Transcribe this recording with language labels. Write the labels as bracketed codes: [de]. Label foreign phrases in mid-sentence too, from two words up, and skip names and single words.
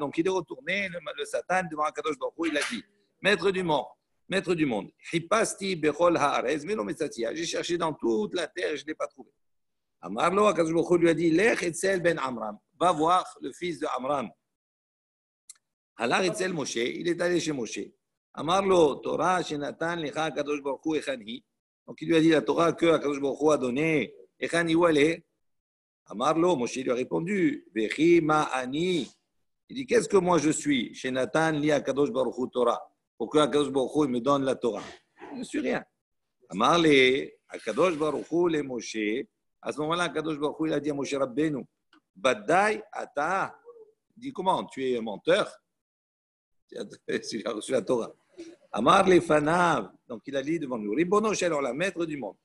[fr] Donc il est retourné, le Satan devant [he] הקדוש ברוך הוא, [fr] il a dit, maître du monde, [he] חיפשתי בכל הארץ ולא מצאתי. [fr] J'ai cherché dans toute la terre, je ne l'ai pas trouvé. [he] אמר לו, הקדוש ברוך הוא [fr] lui a dit, [he] לך אצל בן עמרם, [fr] va voir le fils de Amram. [he] הלך אצל משה, [fr] il est allé chez Moshe. [he] אמר לו, תורה, שנתן, לך, קדוש ברוך הוא, היכן. [fr] Donc il lui a dit la Torah que [he] קדוש ברוך הוא [fr] a donnée. Echani, où elle est? [he] אמר לו, [fr] Moshe lui a répondu, [he] וכי מה אני. [fr] Il dit, qu'est-ce que moi je suis? [he] שנתן, לי קדוש ברוך הוא, תורה. [fr] Pourquoi [he] קדוש ברוך הוא [fr] me donne la Torah? Je ne suis rien. [he] אמר לו, קדוש ברוך הוא, [fr] le Moshe. À ce moment-là, [he] קדוש ברוך הוא, [fr] il a dit à Moshe Rabbeinu, [he] בדאי, אתה. [fr] Il dit, comment? Tu es menteur? Tu as reçu la Torah. [he] אמר לפניו, [fr] donc il a dit devant nous, [he] ריבונו של עולם, [fr] maître du monde.